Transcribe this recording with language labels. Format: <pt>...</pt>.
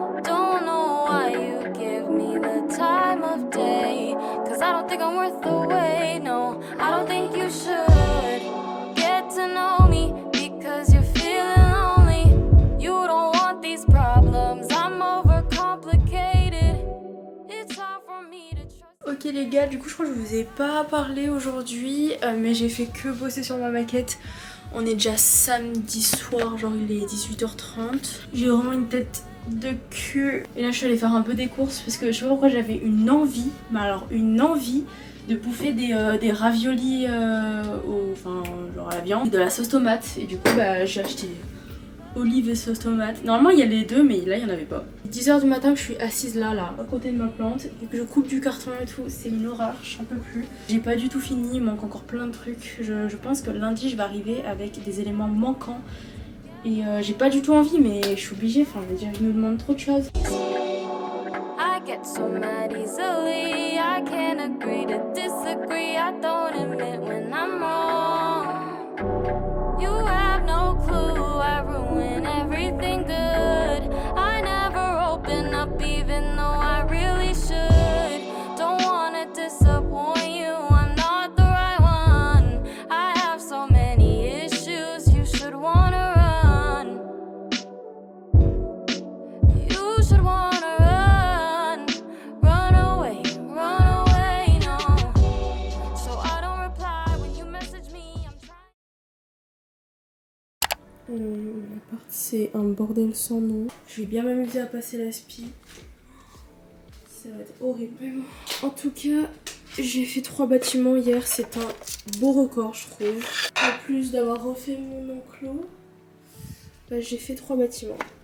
<en>Don't know why you give me the time of day, cause I don't think I'm worth the wait. No, I don't think you should get to know me because you're feeling lonely. You don't want these problems, I'm overcomplicated. It's hard for me to trust.</en> <fr>Ok les gars, du coup je crois que je vous ai pas parlé aujourd'hui, mais j'ai fait que bosser sur ma maquette. On est déjà samedi soir, genre il est 18h30. J'ai vraiment une tête de cul. Et là je suis allée faire un peu des courses parce que je sais pas pourquoi j'avais une envie, mais alors une envie de bouffer des raviolis enfin genre à la viande, de la sauce tomate. Et du coup bah j'ai acheté olive et sauce tomate. Normalement il y a les deux mais là il y en avait pas. 10h du matin que je suis assise là à côté de ma plante et que je coupe du carton et tout, c'est une horreur, j'en peux plus. J'ai pas du tout fini, il manque encore plein de trucs. Je pense que lundi je vais arriver avec des éléments manquants et j'ai pas du tout envie mais je suis obligée, enfin je veux dire, je me demande trop de choses.</fr> <en>I get so mad easily. I can't agree to disagree. I don't admit when I'm wrong. You have no clue. I ruin everything good. I never open up even though I really should. Don't wanna disappoint you. I'm not the right one. I have so many issues. You should wanna run. You should wanna run. Run away, no. So I don't reply when you message me. I'm trying.</en> <fr>L'appart c'est un bordel sans nom. Je vais bien m'amuser à passer la spi. Ça va être horrible. Mais bon. En tout cas, j'ai fait 3 bâtiments hier, c'est un beau record je trouve. En plus d'avoir refait mon enclos, bah, j'ai fait 3 bâtiments.</fr>